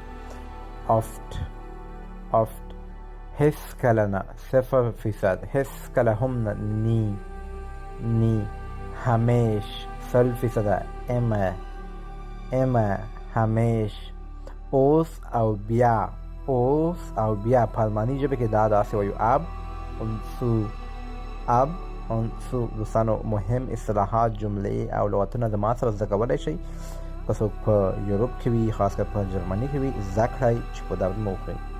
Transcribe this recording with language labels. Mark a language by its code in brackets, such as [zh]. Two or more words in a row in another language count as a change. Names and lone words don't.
[de] oft. oft. [ps] هېڅکله نه، 0%. هېڅکله هم نه، nie. همیش 100%. immer. همیش. اوس او بیا. اوس او بیا په الماني ژبه کې دا داسې وایو [de] ab und zu. ab und zu. [ps] دوستانو مهم اصطلاحات، جملې او لغتونه زما سره زده کولی شئ. که څوک په یوروپ کې وي، خاص کر په جرمني کې وي، زده کړئ چې په درد مو وخورئ.